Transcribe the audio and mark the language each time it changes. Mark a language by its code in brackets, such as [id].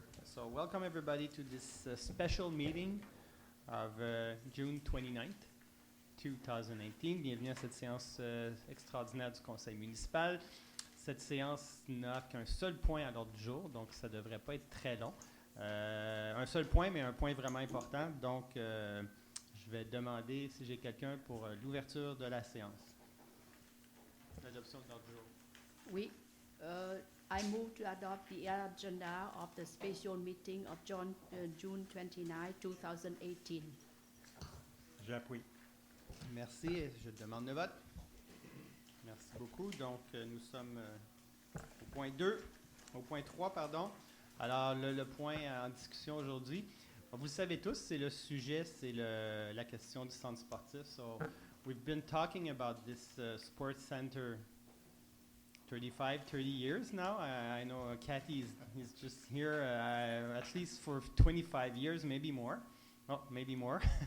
[en] So, welcome everybody to this special meeting of June 29th, 2018. [fr] Bienvenue à cette séance extraordinaire du conseil municipal. Cette séance n'a qu'un seul point à l'ordre du jour, donc ça ne devrait pas être très long. Un seul point, mais un point vraiment important. Donc, je vais demander si j'ai quelqu'un pour l'ouverture de la séance. L'adoption de l'ordre du jour. Oui. [en] I move to adopt the agenda of the special meeting of June 29, 2018. [fr] J'appuie. Merci. Je demande le vote. Merci beaucoup. Donc, nous sommes au point 2, au point 3, pardon. Alors, le point en discussion aujourd'hui, vous le savez tous, c'est le sujet, c'est la question du centre sportif. [en] So, we've been talking about this sports center 30 years now. I know Kathy is just here at least for 25 years, maybe more. Oh, maybe more.